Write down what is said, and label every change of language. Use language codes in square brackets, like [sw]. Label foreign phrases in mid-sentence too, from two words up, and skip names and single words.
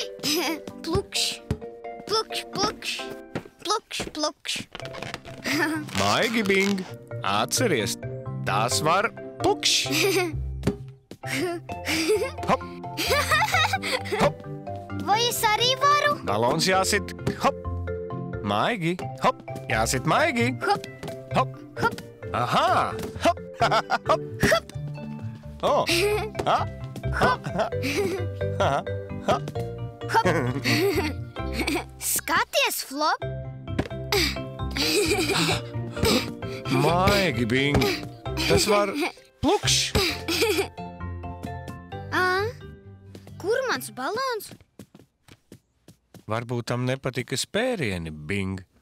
[lv] Plukš, plukš, plukš. Plukš, plukš. Maigi, Bing. Atceries, tas var plukš. Hop, hop. Vai es arī varu? Balons jāsit. Hop. Maigi. Hop. Jāsit maigi. Hop, Hop. hop, Aha. Hop. Hop. hop, Oh. Ha. hop, Hop. hop. Skaties, Flop. Maigi, Bing. Tas var plukš. Kur mans balons? Varbūt tam nepatika spērieni, Bing.